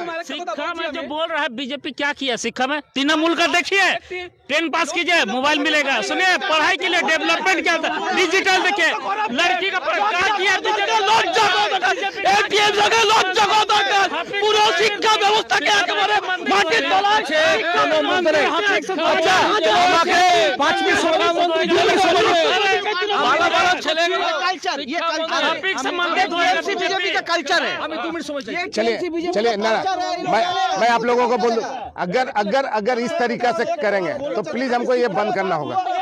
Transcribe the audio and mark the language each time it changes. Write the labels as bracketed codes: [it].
[hi] शिक्षा में जो बोल रहा है बीजेपी क्या किया शिक्षा में? तृणमूल का देखिए, 10 पास कीजिए मोबाइल मिलेगा। सुनिए पढ़ाई के लिए डेवलपमेंट क्या था, डिजिटल देखिए, लड़की का क्या किया, [bn] পুরো শিক্ষা ব্যবস্থাকে একেবারে মাটির তলায়। আচ্ছা আমাকে 5 মিনিট সময় মন্ত্রী ভালো ভালো ছেলেগুলো কালচার, [hi] ये टॉपिक संबंधित बीजेपी का कल्चर है। हमें 2 मिनट समझ चलिए ना मैं आप लोगों को बोल दूं, अगर इस तरीका से करेंगे तो प्लीज हमको ये बंद करना होगा।